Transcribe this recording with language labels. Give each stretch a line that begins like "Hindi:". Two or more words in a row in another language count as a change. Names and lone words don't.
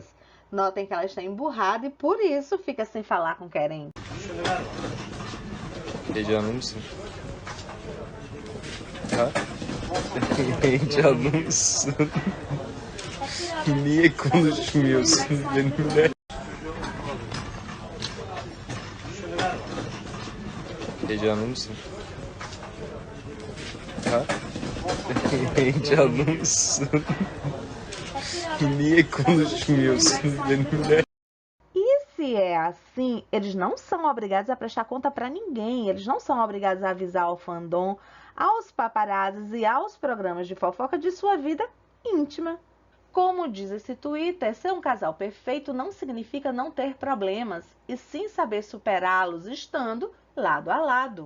Portuguese: Notem que ela está emburrada e por isso fica sem falar com Keren.
Turkish: Heyecanlı mısın? Ha? Heyecanlı mısın? Niye konuşmuyorsun benimle? Heyecanlı mısın? Ha? Heyecanlı mısın? Niye konuşmuyorsun benimle?
Portuguese: E se é assim, eles não são obrigados a prestar conta para ninguém. Eles não são obrigados a avisar ao fandom, aos paparazzis e aos programas de fofoca de sua vida íntima. Como diz esse Twitter, ser um casal perfeito não significa não ter problemas, e sim saber superá-los estando lado a lado.